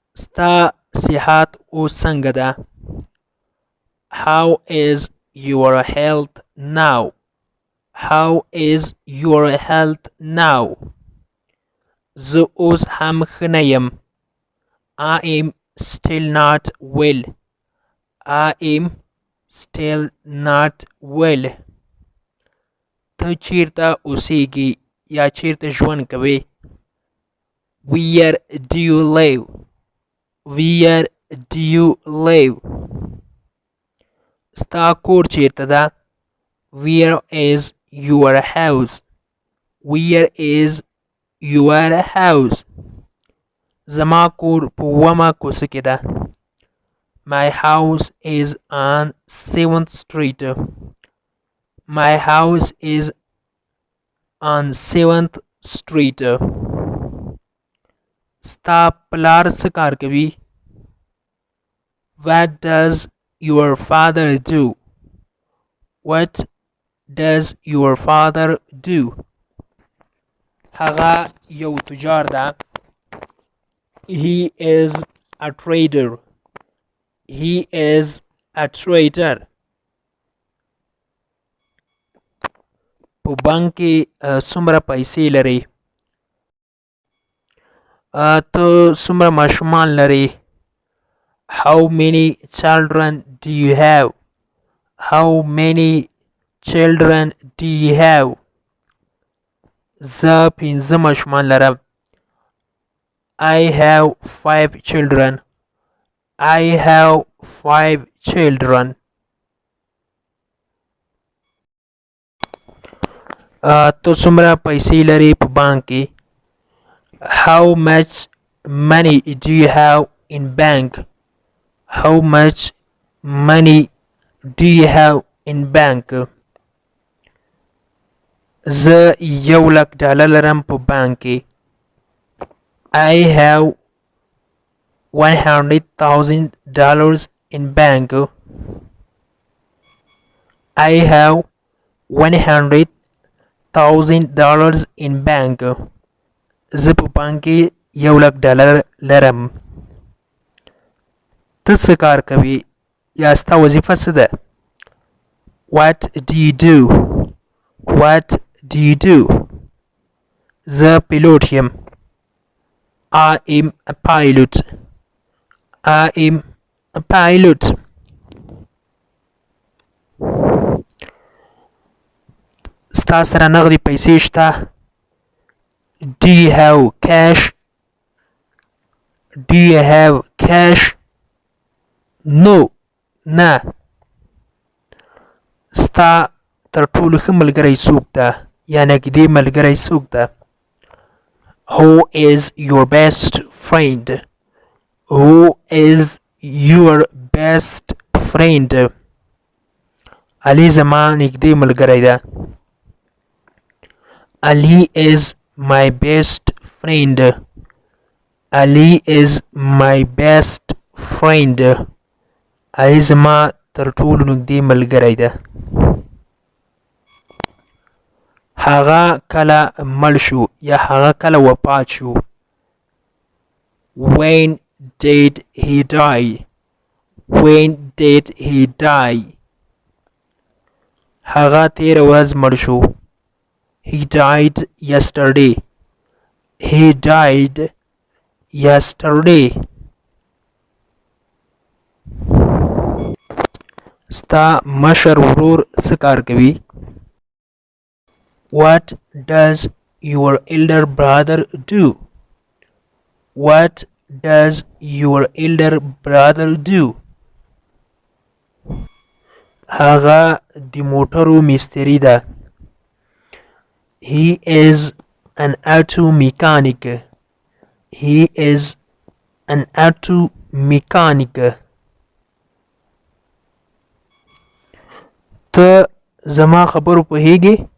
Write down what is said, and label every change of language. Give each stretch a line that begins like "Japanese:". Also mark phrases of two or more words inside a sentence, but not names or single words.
Pashto: ستا صحت اوس څنګه ده؟
English: How is your health now? How is your health now?
Pashto: زه اوس هم ښه نه یم.
English: I am still not well. I am still not well.
Pashto: ته چیرته اوسیږي یا چیرته ژوند کوې؟
English: Where do you live? Where do you live?
Pashto: ستا کور چیرته ده؟
English: Where is your house? Where is your house?
Pashto: زما کور په 8مه کوڅه کې ده.
English: My house is on 7th Street. My house is on 7th Street.
Pashto: ستا پلار څه کار کوي؟
English: What does your father do? What does your father do?
Pashto: هغه یو تجار ده.
English: He is a trader. He is a trader.
Pashto: په بانک کې څومره پیسې لري؟ ته څومره ماشومان لري؟
English: How many children do you have? How many children do you have?
Pashto: زه 5 ماشومان لرم.
English: I have 5 children. I have 5 children.
Pashto: ته څومره پیسې لري په بانک کې؟
English: How much money do you have in bank? How much money do you have in bank?
Pashto: زه $1,00,000 لرم په بانک کې.
English: I have $100,000 in bank. I have $100,000 in bank.
Pashto: زه په بانک کې $1,00,000 لرم. ته څه کار کوي یا ستا وظیفه څه ده؟
English: What do you do? What do you do?
Pashto: زه پیلوټ یم.
English: I am a pilot. I am a pilot.
Pashto: ستا سره نغدي پیسې شته؟
English: Do you have cash? Do you have cash? No.
Pashto: نه. ستا تر ټولو ښه ملګری څوک ده یا نږدې ملګری څوک ده؟
English: Who is your best friend? Who is your best friend?
Pashto: علي زما نږدې ملګری ده.
English: Ali is my best friend. Ali is my best friend.
Pashto: علي زما تر ټولو نږدې ملګری ده. هغه کله مړ شو یا هغه کله وفات شو؟
English: When did he die? When did he die?
Pashto: هغه تیره ورځ مړ شو.
English: He died yesterday. He died yesterday.
Pashto: ستا مشر ورور څه کار کوي؟
English: What does your elder brother do? What does your elder brother do?
Pashto: هغه د موټرو مستری ده.
English: He is an auto mechanic. He is an auto mechanic.
Pashto: ته زما خبرو پوهیږې؟